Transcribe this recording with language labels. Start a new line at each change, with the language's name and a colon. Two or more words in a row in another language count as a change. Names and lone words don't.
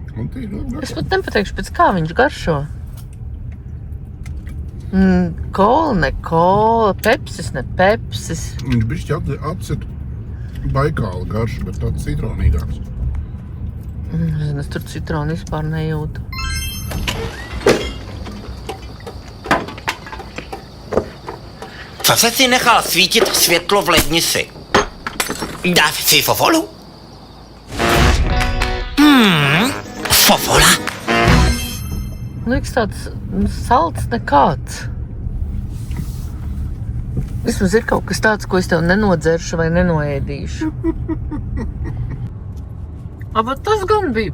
Latvian: Es pat nepateikšu, pēc kā viņš garšo. Kola, ne kola, pepsis, ne pepsis. Viņš bišķi atcer Baikāla garšu, bet tāds citronīgāks. Nezinu, es tur citronu vispār nejūtu.
Czech: Zase si nechal svítit světlo v lednici. Dáš si fofolu? Fofola?
Latvian: Liekas tāds salds nekāds. Vismaz ir kaut kas tāds, ko es tev nenodzeršu vai nenoēdīšu. Bet tas gan bija.